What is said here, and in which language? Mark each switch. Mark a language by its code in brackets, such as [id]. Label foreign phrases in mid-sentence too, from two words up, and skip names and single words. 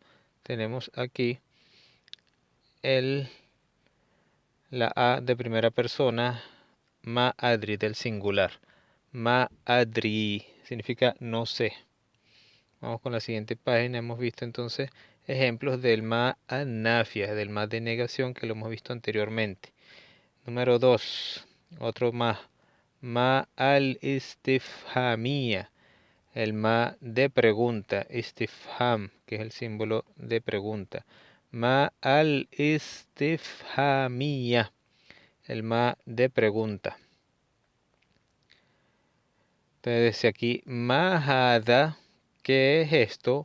[es] Tenemos aquí la a de primera persona, [ar] ما أدري [es] del singular. [ar] ما أدري [es] significa no sé. Vamos con la siguiente página. Hemos visto entonces ejemplos del ma anafia, del ma de negación que lo hemos visto anteriormente. Número 2, otro ma. [ar] ما الاستفهامية, [es] el ma de pregunta. Istifham, que es el símbolo de pregunta. [ar] ما الاستفهامية, [es] el ma de pregunta. Entonces dice aquí, mahada, ¿qué es esto?